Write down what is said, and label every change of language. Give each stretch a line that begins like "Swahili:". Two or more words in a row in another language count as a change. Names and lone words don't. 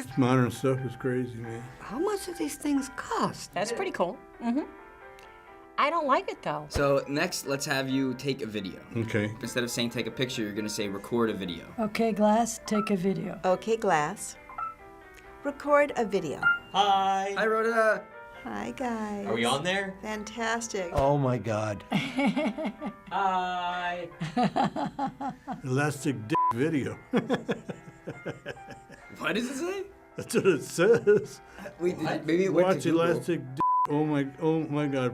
English: Modern stuff is crazy, man. How much do these things cost? That's pretty cool. Mm-hmm. I don't like it, though. So next, let's have you take a video. Okay. Instead of saying take a picture, you're gonna say record a video. Okay, Glass, take a video. Okay, Glass. Record a video. Hi. Hi, Rhoda. Hi, guys. Are we on there? Fantastic. Oh my God. Hi. Elastic dick video. What does it say? That's what it says. Wait, maybe it went Watch to Google. elastic dick. Oh my God.